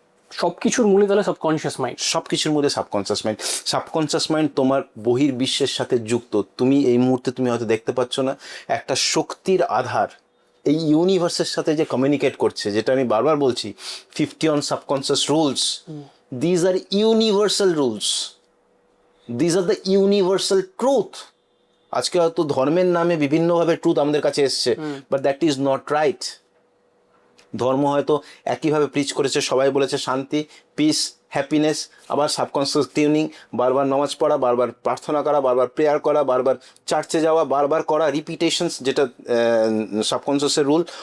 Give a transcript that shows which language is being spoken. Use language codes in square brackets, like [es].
[bn] সবকিছুর মূলে তাহলে সাবকনশিয়াস মাইন্ড। সব কিছুর মধ্যে সাবকনশিয়াস মাইন্ড। সাবকনশিয়াস মাইন্ড তোমার বহির্বিশ্বের সাথে যুক্ত। তুমি এই মুহূর্তে তুমি হয়তো দেখতে পাচ্ছ না, একটা শক্তির আধার এই ইউনিভার্সের সাথে যে কমিউনিকেট করছে, যেটা আমি বারবার বলছি, [en] 50 on subconscious rules. These are universal rules. These are the universal truth. [bn] আজকে হয়তো ধর্মের নামে বিভিন্নভাবে ট্রুথ আমাদের কাছে এসছে, [en] But that is not right. [bn] ধর্ম হয়তো একইভাবে প্রিচ করেছে, সবাই বলেছে শান্তি, পিস, হ্যাপিনেস, আবার সাবকনসিয়াস টিউনিং, বারবার নামাজ পড়া, বারবার প্রার্থনা করা, বারবার প্রেয়ার করা, বারবার চার্চে যাওয়া, বারবার করা রিপিটেশনস, যেটা সাবকনসিয়াসের রুল।